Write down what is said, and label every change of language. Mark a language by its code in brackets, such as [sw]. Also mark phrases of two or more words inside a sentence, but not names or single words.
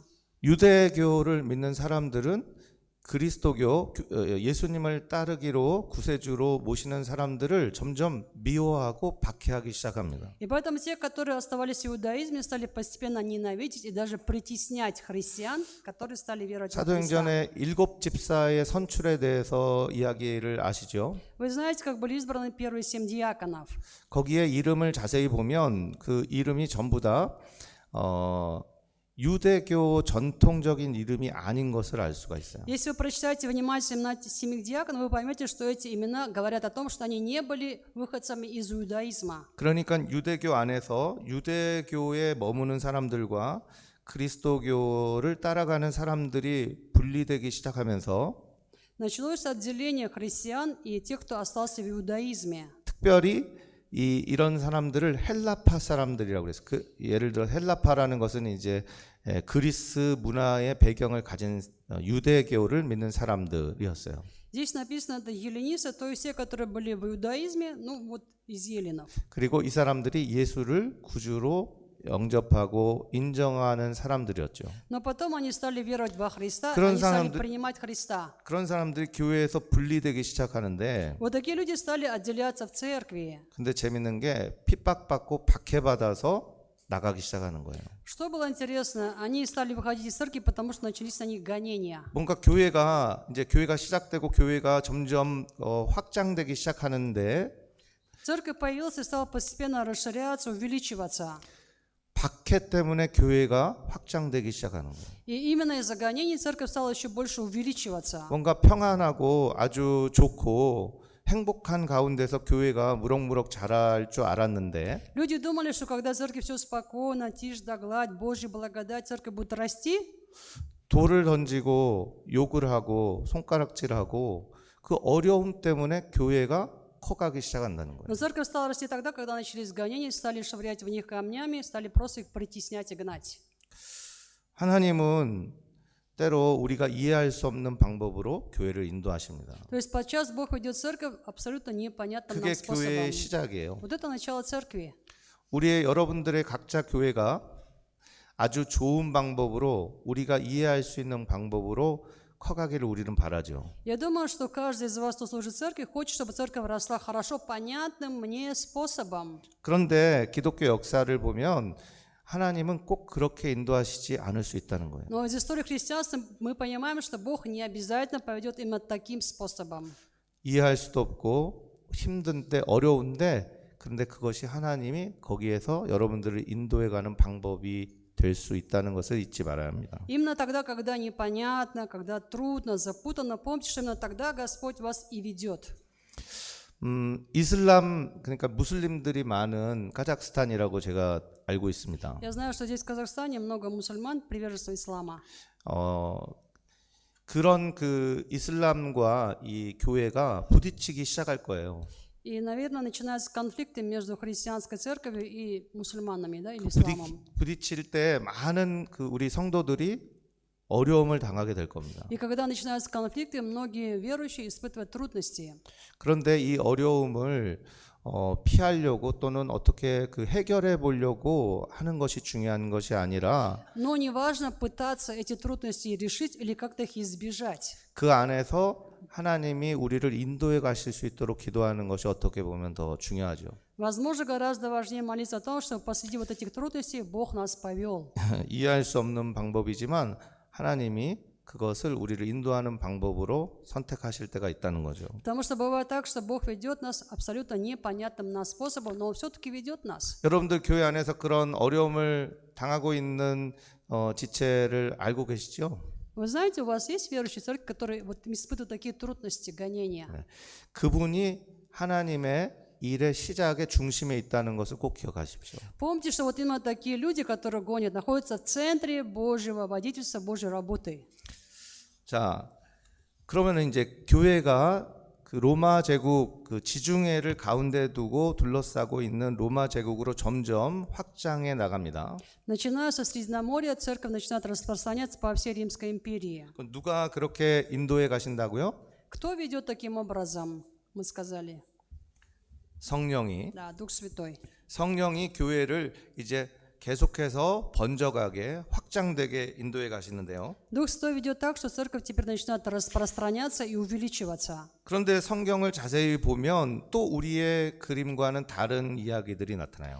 [ko] 유대교를 믿는 사람들은 그리스도교 예수님을 따르기로 구세주로 모시는 사람들을 점점 미워하고 박해하기 시작합니다. [ru] И поэтому те, которые оставались в иудаизме, стали постепенно ненавидеть и даже притеснять христиан, которые стали веровать в Христа. [ko] 사도행전의 7 집사의 선출에 대해서 이야기를 아시죠? [ru] Вы знаете, как были избраны первые 7 диаконов? [ko] 거기에 이름을 자세히 보면 그 이름이 전부 다 유대교 전통적인 이름이 아닌 것을 알 수가 있어요. [ru] Если вы прочитаете внимательно 7 диаконов, вы поймете, что эти имена говорят о том, что они не были выходцами из иудаизма. [ko] 그러니까 유대교 안에서 유대교에 머무는 사람들과 그리스도교를 따라가는 사람들이 분리되기 시작하면서 [ru] Началось отделение христиан и тех, кто остался в иудаизме. [ko] 특별히 이런 사람들을 헬라파 사람들이라고 그랬어요. 예를 들어 헬라파라는 것은 이제 그리스 문화의 배경을 가진 유대교를 믿는 사람들이었어요. [ru] Здесь написано, это еллинисты, то есть те, которые были в иудаизме, ну вот из еллинов. [ko] 그리고 이 사람들이 예수를 구주로 영접하고 인정하는 사람들이었죠. [ru] Но потом они стали веровать во Христа, [ko] 그런 [ru] они стали [ko] 사람들- [ru] принимать Христа. [ko] 그런 사람들이 교회에서 분리되기 시작하는데 [ru] Вот такие люди стали отделяться в церкви. [ko] 근데 재밌는 게 핍박받고 박해받아서 나가기 시작하는 거예요. [ru] Что было интересно, они стали выходить из церкви, потому что начались на них гонения. [ko] 뭔가 교회가 시작되고 교회가 점점 확장되기 시작하는데 [ru] Церковь появилась и стала постепенно расширяться, увеличиваться. [ko] 박해 때문에 교회가 확장되기 시작하는 거예요. [ru] И именно из-за гонений церковь стала еще больше увеличиваться. [ko] 뭔가 평안하고 아주 좋고 행복한 가운데서 교회가 무럭무럭 자랄 줄 알았는데 [ru] Люди думали, что когда в церкви все спокойно, тишь да гладь, Божья благодать, церковь будет расти. [ko] 돌을 던지고 욕을 하고 손가락질하고 그 어려움 때문에 교회가 커가기 시작한다는 거예요. [ru] Но церковь стала расти тогда, когда начались гонения, стали швырять в них камнями, стали просто их притеснять и гнать. [ko] 하나님은 때로 우리가 이해할 수 없는 방법으로 교회를 인도하십니다. [ru] То есть подчас Бог ведет церковь абсолютно непонятным нам [ko] 그게 교회의 [ru] способом. [ko] 시작이에요. [ru] Вот это начало церкви. [ko] 우리의 여러분들의 각자 교회가 아주 좋은 방법으로 우리가 이해할 수 있는 방법으로 커가기를 우리는 바라죠. [ru] Я думаю, что каждый из вас, кто служит в церкви, хочет, чтобы церковь росла хорошо, понятным мне способом. [ko] 그런데 기독교 역사를 보면 하나님은 꼭 그렇게 인도하시지 않을 수 있다는 거예요. [ru] Но из истории христианства мы понимаем, что Бог не обязательно поведет именно таким способом. [ko] 이해할 수도 없고 힘든데 어려운데 그런데 그것이 하나님이 거기에서 여러분들을 인도해가는 방법이 될 수 있다는 것을 잊지 말아야 합니다. [ru] Именно тогда, когда непонятно, когда трудно, запутанно, помните, что именно тогда Господь вас и ведет. [ko] 이슬람 그러니까 무슬림들이 많은 카자흐스탄이라고 제가 알고 있습니다. [ru] Я знаю, что здесь в Казахстане много мусульман, приверженцев ислама. [ko] 어, 그런 그 이슬람과 이 교회가 부딪히기 시작할 거예요. [ru] И, наверное, начинаются конфликты между христианской церковью и мусульманами, да, или [ko] 그 [ru] исламом. [ko] 부딪힐 때 많은 그 우리 성도들이 어려움을 당하게 될 겁니다. [ru] И когда начинаются конфликты, многие верующие испытывают трудности. [ko] 그런데 이 어려움을 피하려고 또는 어떻게 그 해결해 보려고 하는 것이 중요한 것이 아니라 [ru] Но не важно пытаться эти трудности решить или как-то их избежать. [ko] 그 안에서 하나님이 우리를 인도해 가실 수 있도록 기도하는 것이 어떻게 보면 더 중요하죠. [ru] Возможно, гораздо важнее молиться о том, что посреди вот этих трудностей Бог нас повел. [ko] 이해할 수 없는 방법이지만 하나님이 그것을 우리를 인도하는 방법으로 선택하실 때가 있다는 거죠. [ru] Потому что бывает так, что Бог ведет нас абсолютно непонятным нам способом, но Он все-таки ведет нас. [ko] 여러분들 교회 안에서 그런 어려움을 당하고 있는 지체를 알고 계시죠? [ru] Вы знаете, у вас есть верующие церкви, которые вот испытывают такие трудности, гонения. [ko] 그분이 하나님의 일의 시작의 중심에 있다는 것을 꼭 기억하십시오. [ru] Помните, что вот именно такие люди, которые гонят, находятся в центре Божьего водительства, Божьей работы. [ko] 자, 그러면 이제 교회가 그 로마 제국 그 지중해를 가운데 두고 둘러싸고 있는 로마 제국으로 점점 확장해 나갑니다. [ru] Начиная со Средиземноморья, церковь начинает распространяться по всей Римской империи. [ko] 누가 그렇게 인도해 가신다고요? [ru] Кто ведет таким образом, мы сказали? [ko] 성령이. [ru] Да, Дух Святой. [ko] 성령이 교회를 이제 계속해서 번져가게 확장되게 인도해 가시는데요. [ru] Дух Святой ведет так, что церковь теперь начинает распространяться и увеличиваться. [ko] 그런데 성경을 자세히 보면 또 우리의 그림과는 다른 이야기들이 나타나요.